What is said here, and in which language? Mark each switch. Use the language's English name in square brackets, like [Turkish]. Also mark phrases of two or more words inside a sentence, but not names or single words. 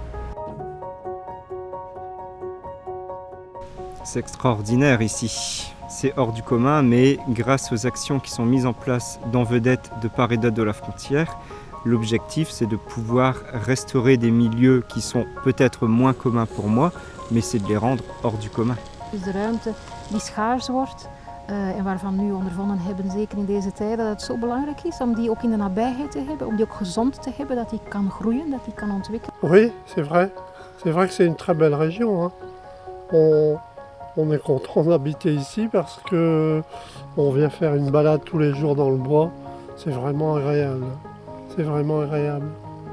[French] C'est extraordinaire ici. C'est hors du commun, mais grâce aux actions qui sont mises en place dans Vedette de part et d'autre de la frontière, l'objectif c'est de pouvoir restaurer des milieux qui sont peut-être moins communs pour moi, mais c'est de les rendre hors du commun. [Dutch] Dus de ruimte die schaars wordt en waarvan we nu ondervonden hebben, zeker in deze tijden, dat het zo belangrijk is om die ook in de nabijheid te hebben, om die ook gezond te hebben, dat die kan groeien, dat die kan ontwikkelen. [French] Oui, c'est vrai. C'est vrai que c'est une très belle région. Hein. On est content d'habiter ici parce que on vient faire une balade tous les jours dans le bois. C'est vraiment agréable. C'est vraiment agréable.